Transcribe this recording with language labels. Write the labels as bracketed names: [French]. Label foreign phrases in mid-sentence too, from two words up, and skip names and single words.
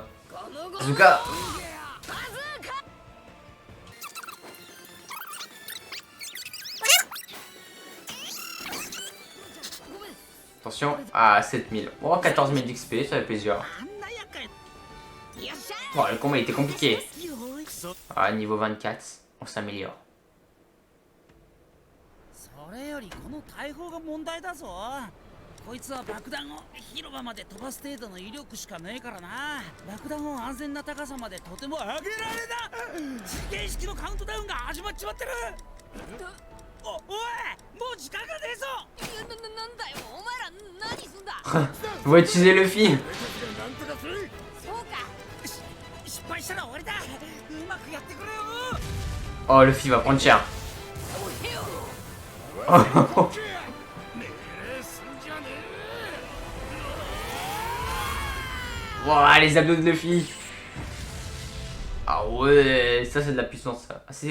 [French] Bazooka. Attention, à 7000. Oh, 14 000 d'XP, ça fait plaisir. Oh, le combat était compliqué. Ah, niveau 24, on s'améliore. [Japanese] こいつは爆弾を広場まで飛ばす程度の威力しかねえからな。爆弾を安全な高さまでとても上げられな。時限式のカウントダウンが始まっちまってる。おい、もう時間がねえぞ。なんだよ、お前ら何すんだ。 [French] On va utiliser le fil. [Japanese] そうか。失敗したら終わりだ。うまくやってくれよ。 [French] Oh, le fil va prendre cher. Oh. Wow, les abdos de Luffy. Ah ouais, ça c'est de la puissance ça.